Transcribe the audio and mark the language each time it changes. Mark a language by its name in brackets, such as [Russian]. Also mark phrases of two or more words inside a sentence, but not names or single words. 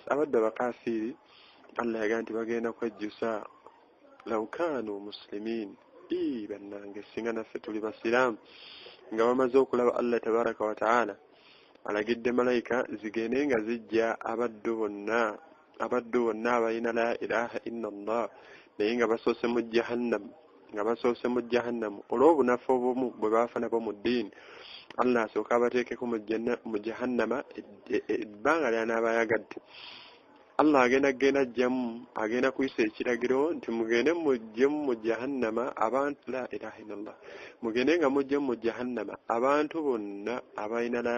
[Ganda] Abadde abakafiiri Allah yagamba nti bagenda kwejjusa [Arabic] لو كانوا مسلمين [Ganda] bannange singa naffe tuli basiraamu nga bamaze okulaba Allah [Arabic] تبارك وتعالى [Ganda] alagidde malayika zigende nga zijja abaddu bonna abalina [Arabic] لا إله إلا الله [Ganda] naye nga basoose mu jahannam olw'obunafu obumu bwe baafuna bo mu ddiini Allah asooka abateekeko mu jahannama ebbanga ly'anaaba ayagadde. Allah agenda ajjamu agenda kuyisa ekiragiro nti mugende mujjemu mu jahannama abantu [Arabic] لا إله إلا الله [Ganda] mugende nga mujjemu mu jahannama abantu bonna abalina la